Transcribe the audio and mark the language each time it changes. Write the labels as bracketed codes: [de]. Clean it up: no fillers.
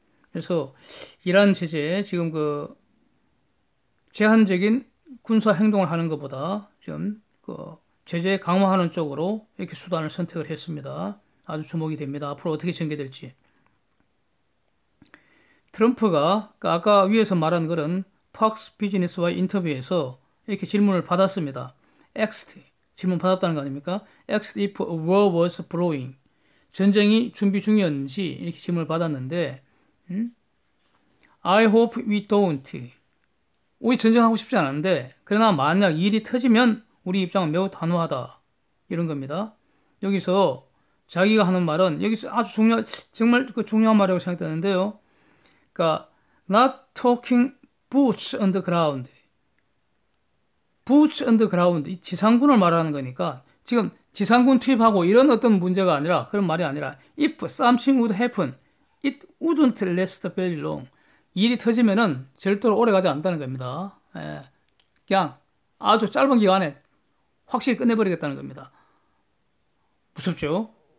[ko] 그래서 이란 제재 지금 그 제한적인 군사 행동을 하는 것보다 지금 그 제재 강화하는 쪽으로 이렇게 수단을 선택을 했습니다. 아주 주목이 됩니다. 앞으로 어떻게 전개될지. 트럼프가 아까 위에서 말한 그런 팍스 비즈니스와의 인터뷰에서 이렇게 질문을 받았습니다. Asked, 질문 받았다는 거 아닙니까? [en] Asked if a war was brewing. [ko] 전쟁이 준비 중이었는지 이렇게 질문을 받았는데 [en] I hope we don't. [ko] 우리 전쟁하고 싶지 않은데 그러나 만약 일이 터지면 우리 입장은 매우 단호하다. 이런 겁니다. 여기서 자기가 하는 말은 여기서 아주 정말 그 중요한 말이라고 생각되는데요. 그러니까 [en] not talking boots on the ground. boots on the ground. [ko] 이 지상군을 말하는 거니까 지금 지상군 투입하고 이런 어떤 문제가 아니라 그런 말이 아니라 [en] if something would happen, it wouldn't last very long. [ko] 일이 터지면은 절대로 오래 가지 않는다는 겁니다. 예. 그냥 아주 짧은 기간에 확실히 끝내버리겠다는 겁니다. 무섭죠?